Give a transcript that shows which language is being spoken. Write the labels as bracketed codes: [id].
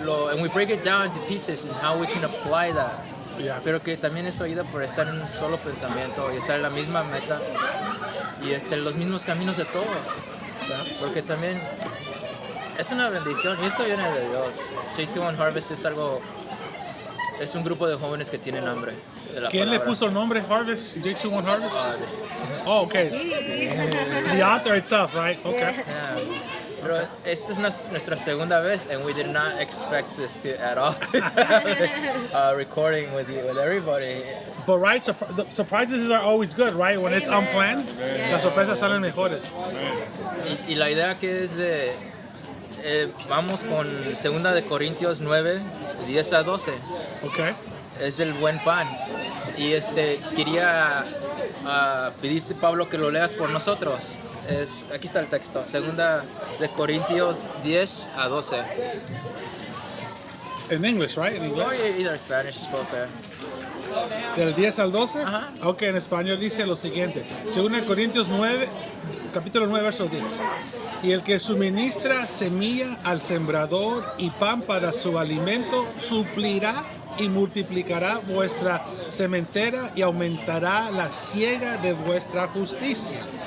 [en] And we break it down into pieces and how we can apply that. [es] Pero que también eso ayuda por estar en un solo pensamiento y estar en la misma meta y en los mismos caminos de todos, porque también es una bendición y esto viene de Dios. J21 Harvest es un grupo de jóvenes que tienen hambre de la ¿Quién palabra. le puso el nombre Harvest? [en] J21 Harvest? Oh, okay. The author itself, right? Okay. Yeah. [es] Pero esta es nuestra segunda vez, [en] and we did not expect this at all to have recording with everybody. But right, the surprises are always good, right? When it's unplanned, [es] las sorpresas salen mejores. Y la idea que es vamos con 2 de Corintios 9, 10 a 12. [en] Okay. [es] Es del buen pan. Y quería pedirte, Pablo, que lo leas por nosotros. Aquí está el texto, 2 de Corintios 10 a 12. [en] In English, right? In English? Or either Spanish, both there. [es] Del 10 al 12? Ajá. Ok, en español dice lo siguiente. 2 Corintios 9, capítulo 9, verso 10. Y el que suministra semilla al sembrador y pan para su alimento, suplirá y multiplicará vuestra sementera y aumentará la siega de vuestra justicia.